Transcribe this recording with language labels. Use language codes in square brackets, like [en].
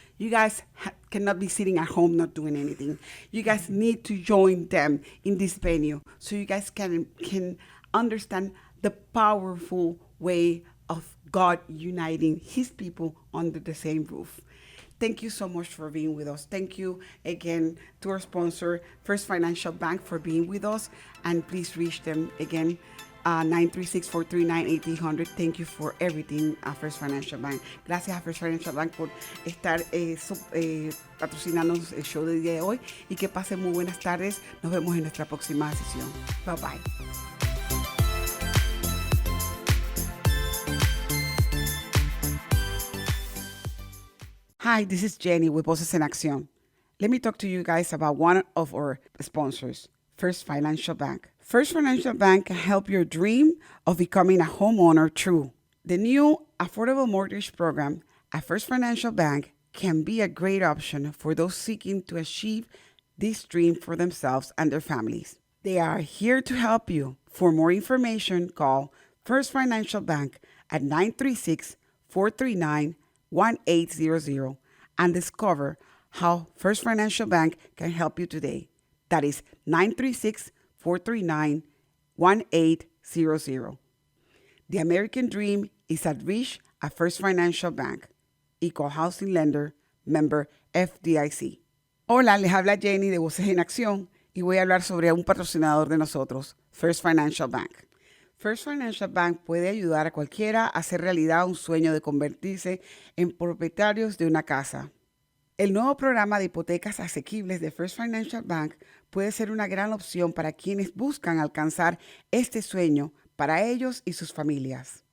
[en] You guys cannot be sitting at home not doing anything. You guys need to join them in this venue so you guys can understand the powerful way of God uniting his people under the same roof. Thank you so much for being with us. Thank you again to our sponsor, First Financial Bank, for being with us. And please reach them again, 936-439-1800. Thank you for everything, First Financial Bank. [es] Gracias a First Financial Bank por estar patrocinándonos el show del día de hoy. Y que pasen muy buenas tardes. Nos vemos en nuestra próxima sesión. Bye bye. [en] Hi, this is Jenny with Voces en Acción. Let me talk to you guys about one of our sponsors, First Financial Bank. First Financial Bank can help your dream of becoming a homeowner true. The new affordable mortgage program at First Financial Bank can be a great option for those seeking to achieve this dream for themselves and their families. They are here to help you. For more information, call First Financial Bank at 936-439-1800 and discover how First Financial Bank can help you today. That is 936-439-1800. The American dream is at reach at First Financial Bank. Equal Housing Lender, member FDIC. [es] Hola, les habla Jenny de Voces en Acción y voy a hablar sobre un patrocinador de nosotros, First Financial Bank. First Financial Bank puede ayudar a cualquiera a hacer realidad un sueño de convertirse en propietarios de una casa. El nuevo programa de hipotecas asequibles de First Financial Bank puede ser una gran opción para quienes buscan alcanzar este sueño para ellos y sus familias.